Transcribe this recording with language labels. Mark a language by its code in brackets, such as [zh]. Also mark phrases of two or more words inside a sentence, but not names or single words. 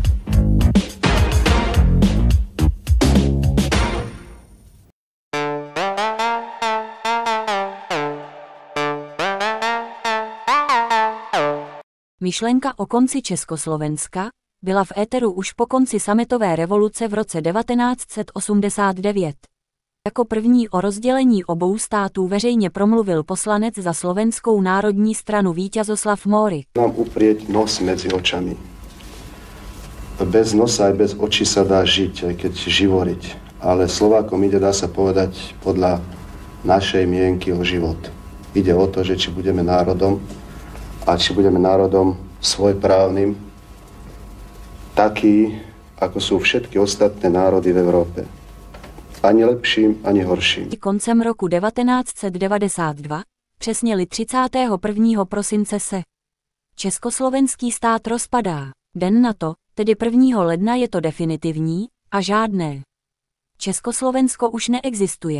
[cs] Myšlenka o konci Československa byla v éteru už po konci sametové revoluce v roce 1989. Jako první o rozdělení obou států veřejně promluvil poslanec za Slovenskou národní stranu Víťazoslav Mórik. [sk] Mám uprieť nos medzi očami. Bez nosa aj bez očí sa dá žiť, aj keď živoriť. Ale Slovákom ide, dá sa povedať, podľa našej mienky o život. Ide o to, že či budeme národom, a či budeme národom svojprávnym, taký, ako sú všetky ostatné národy v Európe. Ani lepším, ani horším. [cs] Koncem roku 1992, přesně 31. prosince se československý stát rozpadá. Den na to, tedy 1. ledna, je to definitivní a žádné Československo už neexistuje.